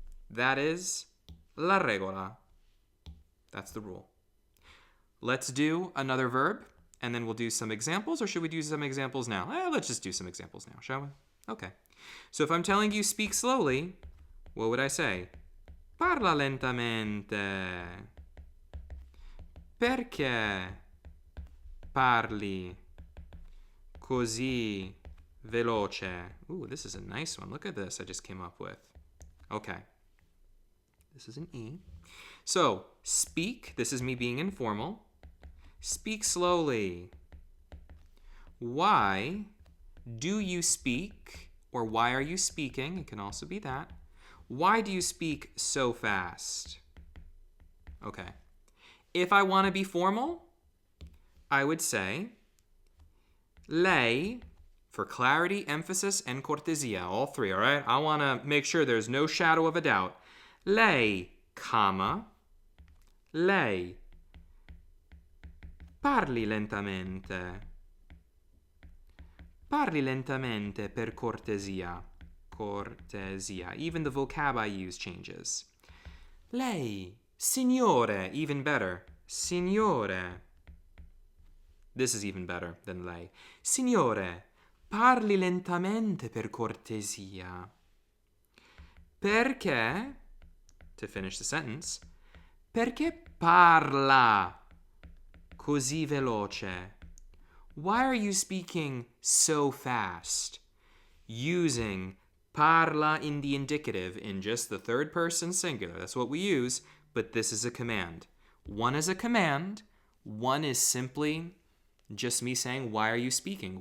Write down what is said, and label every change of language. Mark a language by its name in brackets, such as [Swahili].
[English] That is [Italian] la regola. [English] That's the rule. Let's do another verb, and then we'll do some examples, or should we do some examples now? Let's just do some examples now, shall we? Okay. So if I'm telling you speak slowly, what would I say? [Italian] Parla lentamente. Perché parli così veloce? [English] Ooh, this is a nice one. Look at this I just came up with. Okay. This is an E. So, speak. This is me being informal. Speak slowly. Why do you speak, or why are you speaking? It can also be that. Why do you speak so fast? Okay. If I want to be formal, I would say, lei, for clarity, emphasis, and cortesia, all three, all right? I want to make sure there's no shadow of a doubt. [Italian] Lei, comma, lei, parli lentamente. Parli lentamente per cortesia. [English] Cortesia. Even the vocab I use changes. [Italian] Lei, signore, [English] even better. [Italian] Signore. [English] This is even better than lei. [Italian] Signore, parli lentamente per cortesia. Perché, [English] to finish the sentence, [Italian] perché parla così veloce? [English] Why are you speaking so fast? Using parla in the indicative in just the third person singular. That's what we use, but this is a command. One is a command. One is simply just me saying, why are you speaking?